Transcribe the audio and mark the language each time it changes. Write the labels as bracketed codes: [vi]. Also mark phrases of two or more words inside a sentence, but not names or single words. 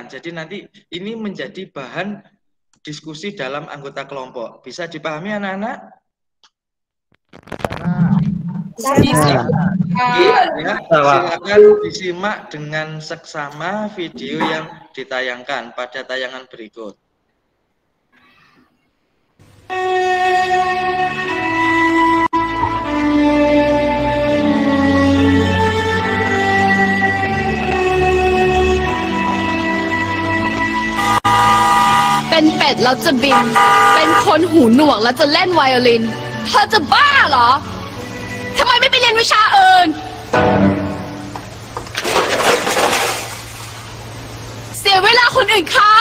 [id] Jadi nanti ini menjadi bahan diskusi dalam anggota kelompok. Bisa dipahami anak-anak? Bisa. Ya, silakan disimak dengan seksama video yang ditayangkan pada tayangan berikut. [th] เป็นเป็ดแล้วจะบิน เป็นคนหูหนวกแล้วจะเล่นไวโอลิน เธอจะบ้าเหรอ ทำไมไม่ไปเรียนวิชาอื่น เสียเวลาคนอื่นเขา